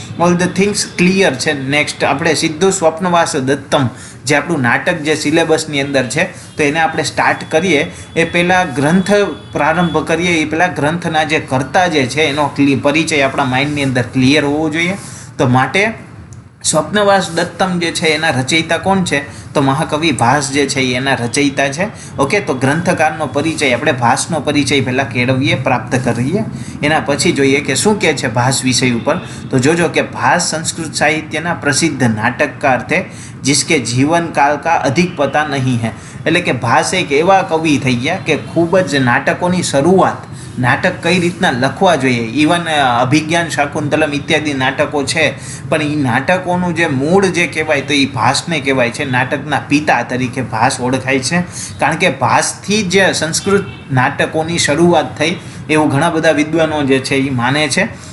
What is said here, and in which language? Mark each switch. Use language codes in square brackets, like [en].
[en] all the things [gu] clear છે. Next આપણે સીધું સ્વપ્નવાસ દત્તમ જે આપણું નાટક જે સિલેબસની અંદર છે, તો એને આપણે સ્ટાર્ટ કરીએ એ પહેલાં ગ્રંથ પ્રારંભ કરીએ એ પહેલાં ગ્રંથના જે કર્તા જે છે એનો પરિચય આપણા માઇન્ડની અંદર ક્લિયર હોવો જોઈએ. તો માટે સ્વપ્નવાસ દત્તમ જે છે એના રચયિતા કોણ છે? તો મહાકવિ ભાસ જે છે એ એના રચયિતા છે. ઓકે, તો ગ્રંથકારનો પરિચય આપણે ભાસનો પરિચય પહેલાં કેળવીએ, પ્રાપ્ત કરીએ. એના પછી જોઈએ કે શું કહે છે ભાસ વિષય ઉપર. તો જોજો કે ભાસ સંસ્કૃત સાહિત્યના પ્રસિદ્ધ નાટકકાર [hi] थे जिसके जीवन काल का अधिक पता नहीं है. [gu] એટલે કે ભાસ એક એવા કવિ થઈ ગયા કે ખૂબ જ નાટકોની શરૂઆત, નાટક કઈ રીતના લખવા જોઈએ, ઇવન અભિજ્ઞાન શાકુંતલમ ઇત્યાદિ નાટકો છે, પણ એ નાટકોનું જે મૂળ જે કહેવાય તો એ ભાસને કહેવાય છે. નાટકના પિતા તરીકે ભાસ ઓળખાય છે, કારણ કે ભાસથી જ સંસ્કૃત નાટકોની શરૂઆત થઈ એવું ઘણા બધા વિદ્વાનો જે છે એ માને છે.